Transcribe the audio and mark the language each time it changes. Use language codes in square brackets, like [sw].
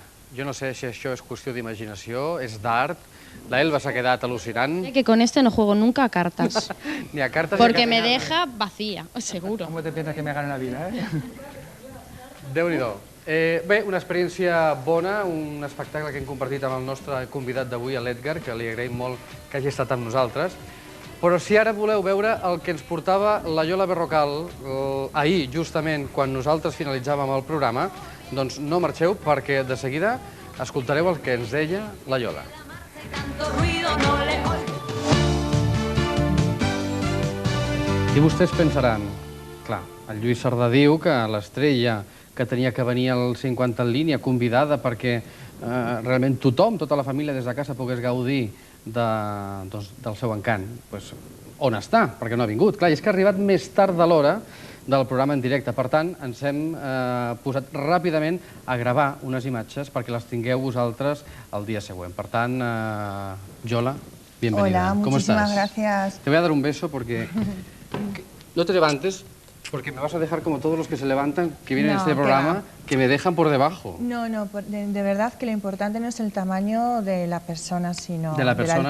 [ca] Jo no sé si això és qüestió d'imaginació, és d'art. La Elba s'ha quedat al·lucinant. [es] Que con este no juego nunca a cartas. [ca] Ni a cartes [es] Porque [ca] ni a cartes. [es] deja vacía, seguro. ¿Cómo te piensas que me gano la vida, [ca] Déu-n'hi-do. Bé, una experiència bona, un espectacle que hem compartit amb el nostre convidat d'avui, l'Edgar, que li agraïm molt que hagi estat amb nosaltres. Però si ara voleu veure el que ens portava la Yola Berrocal ahir, justament quan nosaltres finalitzàvem el programa, doncs no marxeu perquè de seguida escoltareu el que ens deia la Yola. I vostès pensaran, clar, el Lluís Cerdà diu que l'estrella que tenia que venir al 50 en línia, convidada perquè realment tothom, tota la família des de casa pogués gaudir del seu encant. Pues, on està? Perquè no ha vingut. Clar, i és que ha arribat més tard de l'hora del programa en directe. Per tant, ens hem posat ràpidament a gravar unes imatges perquè les tingueu vosaltres el dia següent. Per tant, Yola, [es] bienvenida. Hola, muchísimas gracias. Te voy a dar un beso porque... No te levantes porque me vas a dejar como todos los que se levantan, que vienen a este programa, que me dejan por debajo. No, de verdad que lo importante no es el tamaño de la persona, sino De la persona,